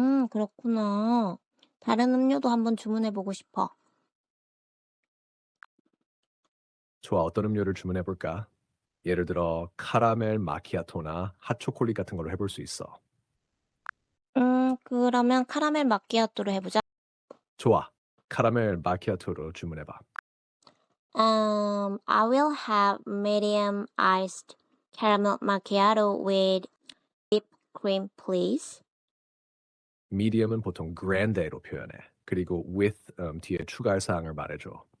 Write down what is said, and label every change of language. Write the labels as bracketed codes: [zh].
[ko] 그렇구나. 다른 음료도 한번 주문해보고 싶어. 좋아. 어떤 음료를 주문해 볼까? 예를 들어 카라멜 마키아토나 핫초콜릿 같은 걸로 해볼 수 있어. 그러면 카라멜 마키아토로 해보자. 좋아. 카라멜 마키아토로 주문해봐. [en] I will have medium iced caramel macchiato with whipped cream, please. [ko] medium은 보통 grande로 표현해. 그리고 with 뒤에 추가할 사항을 말해줘.